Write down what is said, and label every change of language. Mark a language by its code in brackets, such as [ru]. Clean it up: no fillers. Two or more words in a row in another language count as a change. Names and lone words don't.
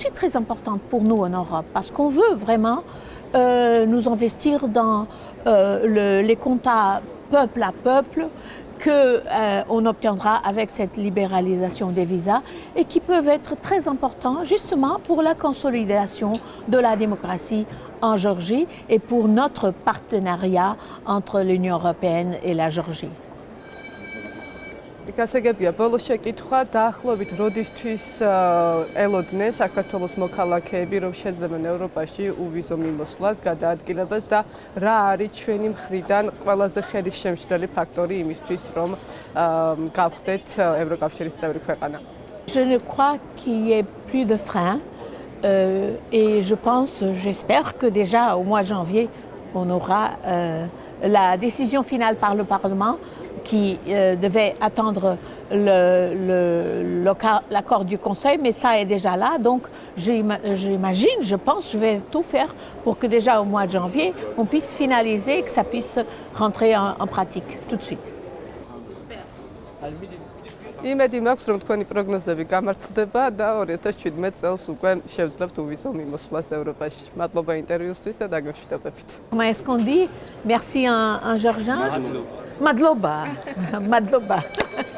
[fr] aussi très importante pour nous en Europe, parce qu'on veut vraiment nous investir dans les contacts peuple à peuple qu'on obtiendra avec cette libéralisation des visas et qui peuvent être très importants justement pour la consolidation de la démocratie en Géorgie et pour notre partenariat entre l'Union européenne et la Géorgie. [ka] გასაგებია ბოლოს შეკითხვა დაახლოებით როდისთვის ელოდნენ საქართველოს მოქალაქეები რომ შეძლებენ ევროპაში უვიზო მიმოსვლას, გადაადგილებას და რა არის ჩვენი მხრიდან ყველაზე ხელისშემშლელი ფაქტორი იმისთვის რომ გავხდეთ ევროკავშირის წევრი ქვეყანა. [fr] Je ne crois qu'il y ait plus de freins et je pense, j'espère que déjà au mois de janvier on aura la décision finale par le Parlement qui devait attendre l'accord du Conseil, mais ça est déjà là. Donc j'imagine, je pense, je vais tout faire pour que déjà au mois de janvier, on puisse finaliser et que ça puisse rentrer en pratique tout de suite. [ka] იმედი მაქვს რომ თქვენი პროგნოზები გამართლდება და 2017 წელს უკვე შევძლებთ უვიზო მიმოსვლას ევროპაში. მადლობა ინტერვიუსთვის და დაგემშვიდობებით. [fr] Comment est-ce qu'on dit? Merci en géorgien? [ka] Madloba. Madloba.